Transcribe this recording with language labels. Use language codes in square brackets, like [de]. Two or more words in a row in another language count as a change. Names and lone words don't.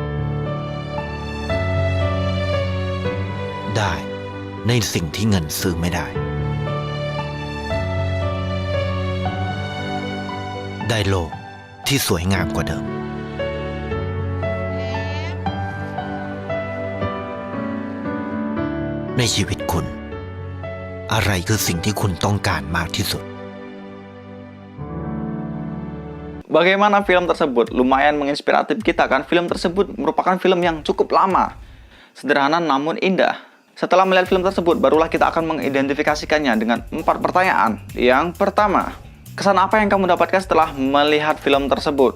[th] ได้ในสิ่งที่เงินซื้อไม่ได้ได้โลกที่สวยงามกว่าเดิมในชีวิตคุณอะไรคือสิ่งที่คุณต้องการมากที่สุด [id] Bagaimana film tersebut? Lumayan menginspiratif kita kan? Film tersebut merupakan film yang cukup lama, sederhana namun indah. Setelah melihat film tersebut, barulah kita akan mengidentifikasikannya dengan 4 pertanyaan. Yang pertama, kesan apa yang kamu dapatkan setelah melihat film tersebut?